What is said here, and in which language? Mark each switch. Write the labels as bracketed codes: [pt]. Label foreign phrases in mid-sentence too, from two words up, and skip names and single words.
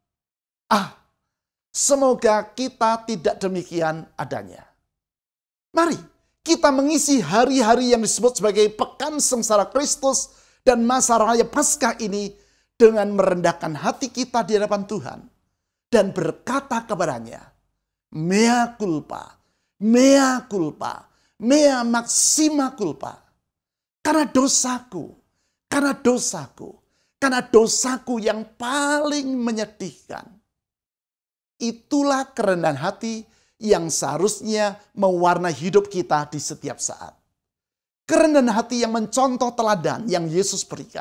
[id] Semoga kita tidak demikian adanya. Mari kita mengisi hari-hari yang disebut sebagai Pekan Sengsara Kristus dan masa raya Paskah ini dengan merendahkan hati kita di hadapan Tuhan dan berkata kepadanya, [la] mea culpa, mea culpa, mea maxima culpa. [id] Karena dosaku yang paling menyedihkan. Itulah kerendahan hati yang seharusnya mewarnai hidup kita di setiap saat. Kerendahan hati yang mencontoh teladan yang Yesus berikan.